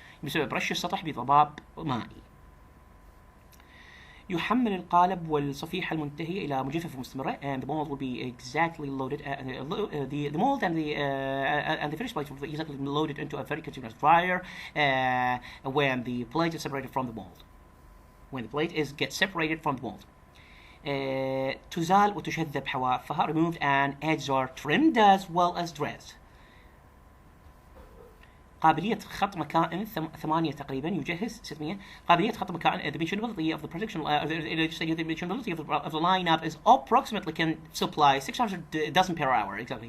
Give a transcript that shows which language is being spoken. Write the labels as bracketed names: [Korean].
[Arabic] بسبب رش السطح بضباب مائي. يحمل القالب والصفيحة المنتهية إلى مجفف مستمرة, [English] and the mold will be exactly loaded. The mold and the finished plate will be exactly loaded into a very continuous dryer when the plate is separated from the mold. When the plate gets separated from the mold. [Arabic] تزال وتشذب حوافها, [English] removed, and edges are trimmed as well as dressed. [Arabic] قابلية خط مكائن 8 تقريبا يجهز 600. قابلية خط مكائن [English] the machinability of the production the machinability of the lineup is approximately can supply 600 dozen per hour exactly.